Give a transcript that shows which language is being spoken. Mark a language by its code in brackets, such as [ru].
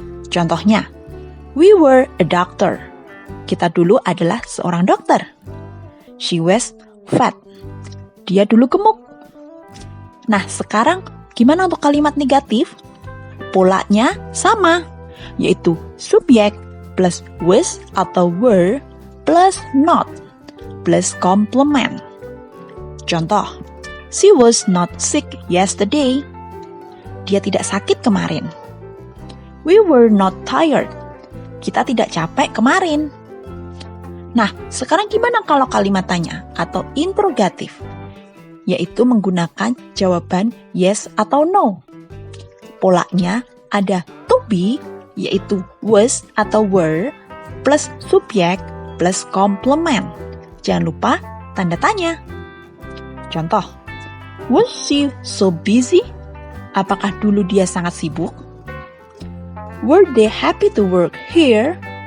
[id] Contohnya, [en] we were a doctor. [id] Kita dulu adalah seorang dokter. [en] She was fat. [id] Dia dulu gemuk. Nah, sekarang gimana untuk kalimat negatif? Polanya sama, yaitu subjek plus was atau were plus not plus complement. Contoh, [en] she was not sick yesterday. [id] Dia tidak sakit kemarin. [en] We were not tired. [id] Kita tidak capek kemarin. Nah, sekarang gimana kalau kalimat tanya atau interrogatif? Yaitu menggunakan jawaban yes atau no. Polanya ada to be, yaitu was atau were, plus subjek, plus complement. Jangan lupa tanda tanya. Contoh, [en] was she so busy? [id] Apakah dulu dia sangat sibuk? [en] Were they happy to work here?